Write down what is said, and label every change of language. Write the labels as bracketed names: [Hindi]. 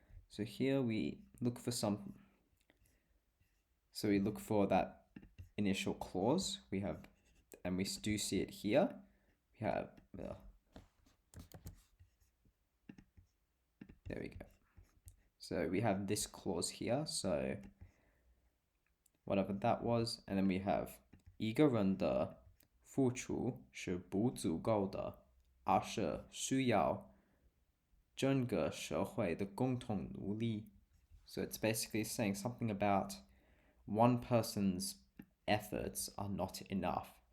[English] So here we look for we look for that initial clause. We have, and we do see it here. We have, there we go. So we have this clause here. So whatever that was, and then we have [Chinese] 一个人的付出是不足够的，而是需要整个社会的共同努力. [English] So it's basically saying something about one person's efforts are not enough.